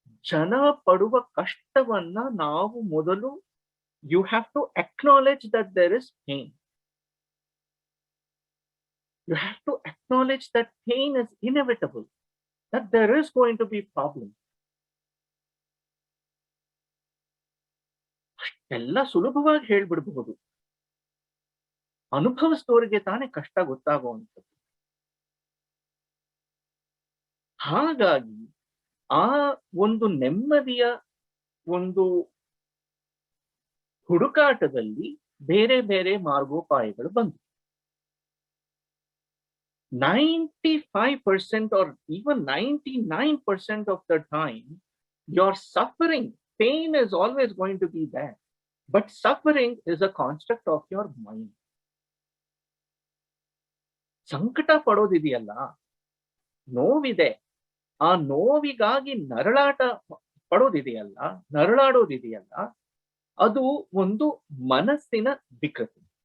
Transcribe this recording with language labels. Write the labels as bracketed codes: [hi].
[kn] ಜನ ಪಡುವ ಕಷ್ಟವನ್ನ ನಾವು ಮೊದಲು, [en] you have to acknowledge that there is pain. You have to acknowledge that pain is inevitable, that there is going to be problem. [kn] ಅಷ್ಟೆಲ್ಲ ಸುಲಭವಾಗಿ ಹೇಳ್ಬಿಡ್ಬಹುದು, ಅನುಭವಿಸಿದವರಿಗೆ ತಾನೇ ಕಷ್ಟ ಗೊತ್ತಾಗುವಂಥದ್ದು. ಹಾಗಾಗಿ ಆ ಒಂದು ನೆಮ್ಮದಿಯ ಒಂದು ಹುಡುಕಾಟದಲ್ಲಿ ಬೇರೆ ಬೇರೆ ಮಾರ್ಗೋಪಾಯಗಳು ಬಂತು. [en] 95% or even 99% of the time, your suffering, pain is always going to be there. But suffering is a construct of your mind. [kn] ಸಂಕಟ ಪಡೋದಿದೆಯಲ್ಲ, ನೋವಿದೆ, ಆ ನೋವಿಗಾಗಿ ನರಳಾಟ ಪಡೋದಿದೆಯಲ್ಲ, ನರಳಾಡೋದಿದೆಯಲ್ಲ, ಅದು ಒಂದು ಮನಸ್ಸಿನ ವಿಕೃತಿ.